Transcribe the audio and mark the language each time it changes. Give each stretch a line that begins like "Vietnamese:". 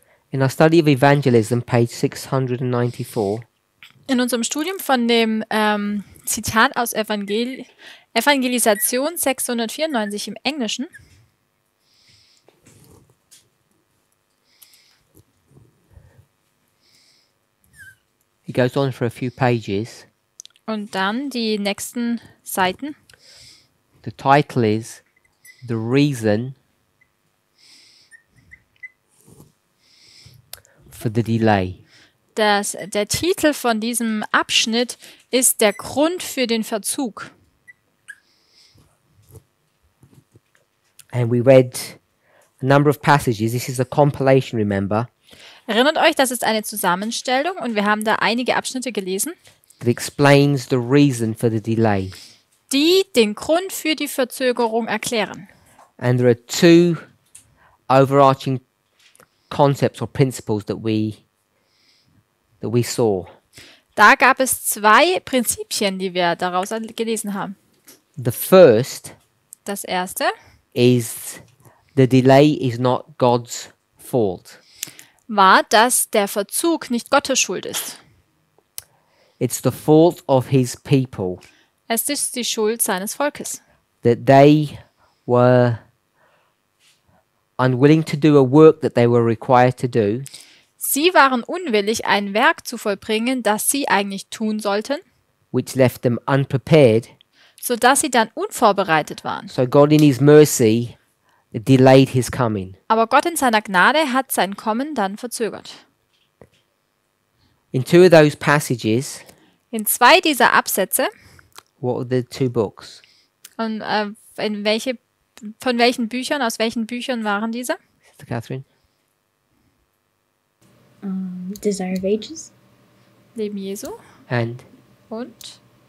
English: In our study of evangelism, page 694,
German: In unserem Studium von dem Zitat aus Evangelisation 694 im Englischen
English: it goes on for a few pages.
German: und dann die nächsten Seiten.
English: The title is The Reason for the Delay.
German: Der Titel von diesem Abschnitt ist der Grund für den Verzug.
English: And we read a number of passages. This is a compilation, remember,
German: Erinnert euch, das ist eine Zusammenstellung und wir haben da einige Abschnitte gelesen,
English: that explains the reason for the delay.
German: die den Grund für die Verzögerung erklären.
English: And there are two overarching concepts or principles that we saw.
German: Da gab es zwei Prinzipien, die wir daraus gelesen haben.
English: The first
German: Das erste
English: is the delay is not God's fault.
German: war, dass der Verzug nicht Gottes Schuld ist.
English: It's the fault of his people,
German: Es ist die Schuld seines Volkes,
English: that they were unwilling to do a work that they were required to do,
German: sie waren unwillig, ein Werk zu vollbringen, das sie eigentlich tun sollten,
English: which left them unprepared.
German: sodass sie dann unvorbereitet waren.
English: So God in his mercy delayed his coming.
German: Aber Gott in seiner Gnade hat sein Kommen dann verzögert.
English: In two of those passages,
German: In zwei dieser Absätze,
English: what are the two books?
German: und von welchen Büchern, aus welchen Büchern waren diese?
English: Sister Catherine? Desire of Ages.
German: Leben Jesu
English: And
German: und